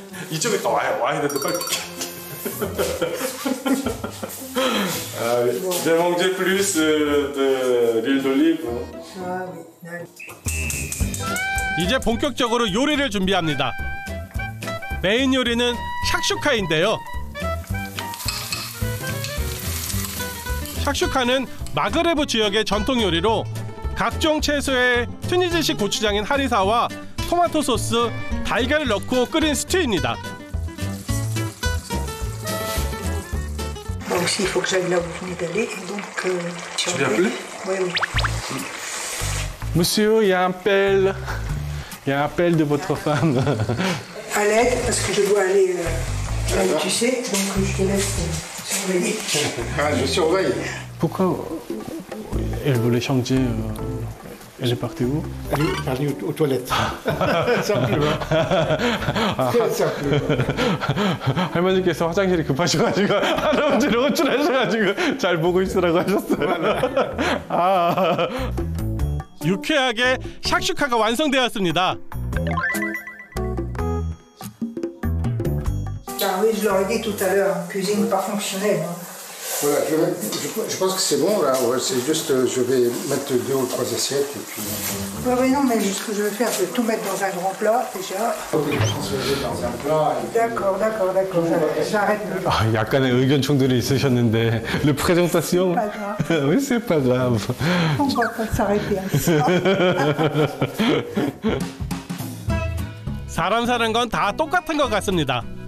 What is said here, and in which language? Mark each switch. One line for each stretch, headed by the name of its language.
Korean: 이쪽에 또 와야 되는데 빨리
French: J'ai mangé plus de l'huile d'olive.
Korean: 이제 본격적으로 요리를 준비합니다. 메인 요리는 샥슈카인데요. 샥슈카는 마그레브 지역의 전통 요리로 각종 채소에 튀니지식 고추장인 하리사와 토마토 소스, 달걀을 넣고 끓인 스튜입니다.
French: Moi aussi, il faut que j'aille là où vous venez d'aller. Et donc, Tu viens plus? Oui, oui. Monsieur, il y a un appel. Il y a un appel de votre femme. À l'aide, parce que je dois aller là où tu sais, donc je te laisse surveiller. Ah, je surveille. Pourquoi elle voulait changer? Elle est partie où? Elle est partie aux toilettes. Simplement. Très simplement.
Korean: 할머니께서 화장실이 급하셔가지고 할아버지를 호출하셔가지고 잘 보고 있으라고 하셨어요. 아. 유쾌하게 샥슈카가 완성되었습니다.
French: Ah oui, je leur ai dit tout à l'heure, cuisine pas fonctionnelle. Hein. Voilà, je pense que c'est bon là. Ouais, c'est juste, je vais mettre 2 ou 3 assiettes et puis. Oui, oui, non, mais ce que je vais faire, je vais tout mettre dans un grand plat déjà. Ok, transférer dans un plat. D'accord, j'arrête le.
Korean: 아, 약간의 의견 충돌이 있으셨는데
French: le présentation. Pas grave. Oui, c'est pas grave. On va pas s'arrêter à ça.
Korean: 사람 사는 건 다 똑같은 것 같습니다.